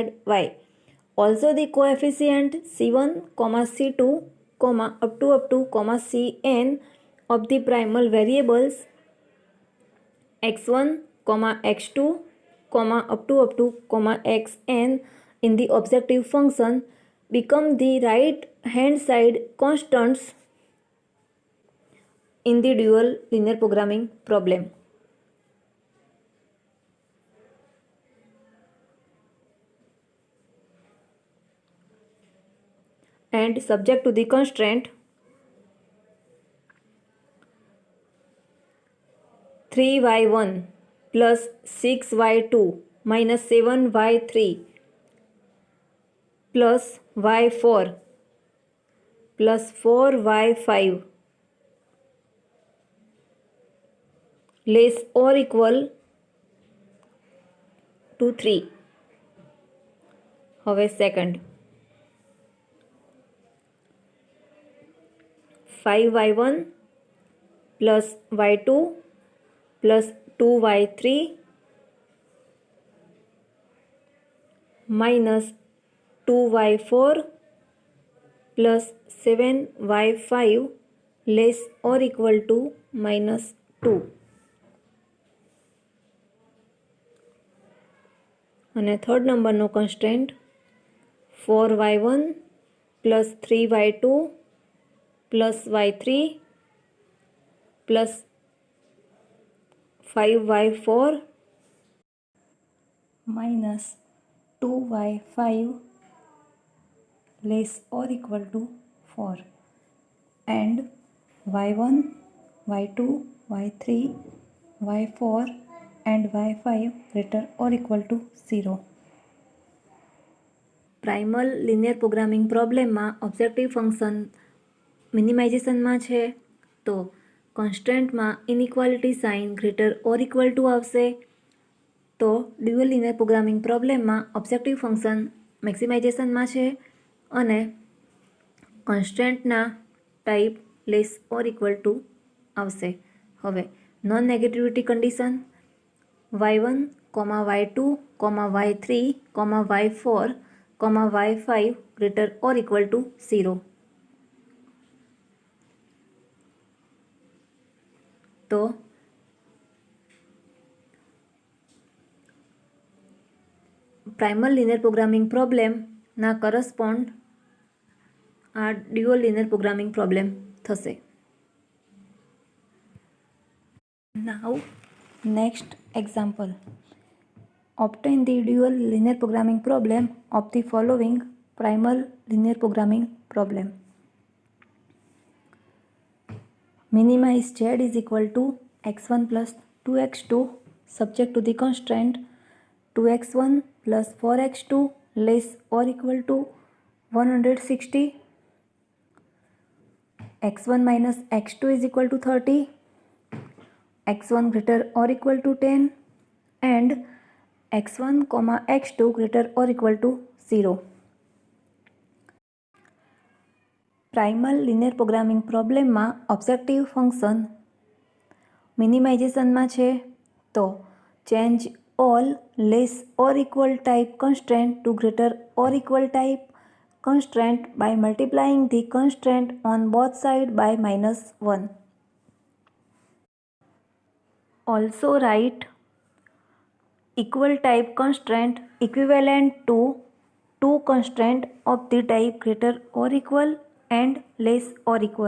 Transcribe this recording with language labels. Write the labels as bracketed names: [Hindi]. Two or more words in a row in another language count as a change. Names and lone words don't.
[English] Also the coefficient c1, c2, up to cn of the primal variables x1, x2, up to xn in the objective function become the right hand side constants in the dual linear programming problem. And subject to the constraint 3y1 plus 6y2 minus 7y3 plus y4 plus 4y5 less or equal to 3. હવે second 5y1 plus y2 plus 2y3 minus 2y4 plus 7y5 less or equal to minus 2. [Gujarati] અને થર્ડ નંબરનો કન્સ્ટ્રેન્ટ [English] 4y1 plus 3y2 plus y3 plus 5y4 minus 2y5 less or equal to 4 and y1, y2, y3, y4 and y5 greater or equal to 0. primal linear programming [Gujarati] પ્રોબ્લેમમાં [English] objective function [Gujarati] મિનિમાઇઝેશનમાં છે તો કોન્સ્ટન્ટમાં [English] inequality sign greater or equal to [Gujarati] આવશે. તો [English] dual linear programming [Gujarati] પ્રોબ્લેમમાં [English] objective function [Gujarati] મેક્સિમાઇઝેશનમાં છે અને કોન્સ્ટન્ટના ટાઈપ [English] less or equal to [Gujarati] આવશે. [English] હવે non negativity condition y1, y2, y3, y4, y5 greater or equal to 0. [Gujarati] તો [English] primal linear programming [Gujarati] પ્રોબ્લેમના કરસ્પોન્ડ આ [English] dual linear programming [Gujarati] પ્રોબ્લેમ થશે. [English] Now next example. Obtain the dual linear programming problem of the following primal linear programming problem. Minimize z is equal to x1 plus 2x2 subject to the constraint 2x1 plus 4x2 less or equal to 160. x1 minus x2 is equal to 30 x1 greater or equal to 10 and x1 comma x2 greater or equal to 0. [Gujarati] પ્રાઇમલ લિનિયર પ્રોગ્રામિંગ પ્રોબ્લેમમાં ઓબ્જેક્ટિવ ફંક્શન મિનિમાઇઝેશનમાં છે તો [English] ચેન્જ all less or equal type constraint to greater or equal type constraint by multiplying the constraint on both sides by -1. Also write equal type constraint equivalent to two constraint of the type greater or equal and less or equal.